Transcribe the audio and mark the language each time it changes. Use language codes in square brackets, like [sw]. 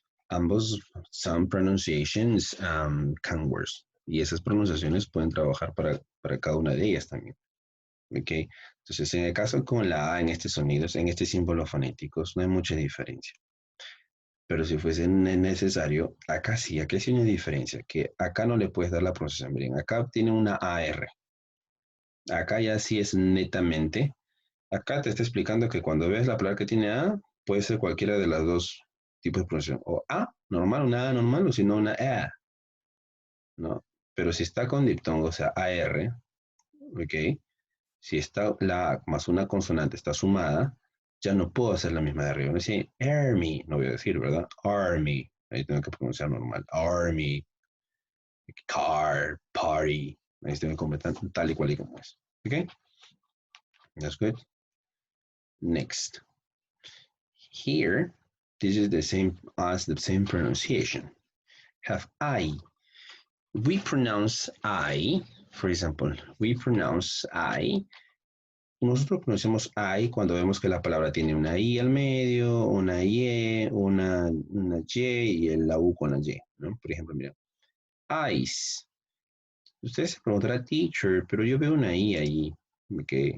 [es] Ambos son pronunciations can words. Y esas pronunciaciones pueden trabajar para cada una de ellas también. ¿Ok? Entonces, en el caso con la A en estos sonidos, en estos símbolos fonéticos, no hay mucha diferencia. Pero si fuese necesario, acá sí hay una diferencia, que acá no le puedes dar la pronunciación. Miren, acá tiene una AR. Acá ya sí es netamente. Acá te está explicando que cuando ves la palabra que tiene A, puede ser cualquiera de las dos tipos de pronunciación. O A normal, una A normal, o si no, una E, ¿no? Pero si está con diptongo, o sea, AR, ¿ok? Si está la A más una consonante está sumada, ya no puedo hacer la misma de arriba. No decir army, no voy a decir, ¿verdad? Army. Ahí tengo que pronunciar normal. Army, car, party. Ahí tengo que completar tal y cual y como es. [en] ¿Ok? That's good. Next. Here, this is the same as the same pronunciation. Have I. We pronounce I, for example, we pronounce I. [es] Nosotros pronunciamos I cuando vemos que la palabra tiene una I al medio, una Y, una Y y la U con la Y, ¿no? Por ejemplo, mira, eyes. Ustedes se preguntarán teacher, pero yo veo una I ahí. ¿Ok?